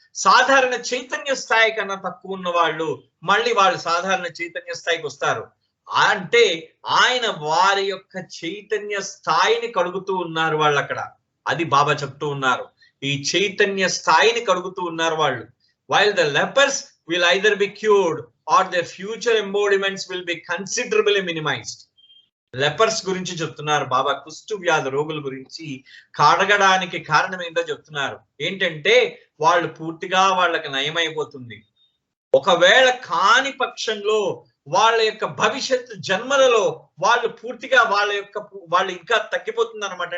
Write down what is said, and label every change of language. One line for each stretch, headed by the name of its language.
Telugu: సాధారణ చైతన్య స్థాయి కన్నా తక్కువ ఉన్న వాళ్ళు మళ్ళీ వాళ్ళు సాధారణ చైతన్య స్థాయికి వస్తారు. అంటే ఆయన వారి యొక్క చైతన్య స్థాయిని కడుగుతూ ఉన్నారు వాళ్ళు అక్కడ. అది బాబా చెప్తూ ఉన్నారు, ఈ చైతన్య స్థాయిని కడుగుతూ ఉన్నారు వాళ్ళు.
English: while the lepers will either be cured or their future embodiments will be considerably minimized.
Telugu: Lepers గురించి చెప్తున్నారు బాబా, కుష్టు వ్యాధి రోగుల గురించి కడగడానికి కారణం ఏంటో చెప్తున్నారు. ఏంటంటే వాళ్ళు పూర్తిగా వాళ్ళకి నయమైపోతుంది. ఒకవేళ కాని పక్షంలో వాళ్ళ యొక్క భవిష్యత్తు జన్మలలో వాళ్ళు పూర్తిగా వాళ్ళు ఇంకా తగ్గిపోతుంది అనమాట.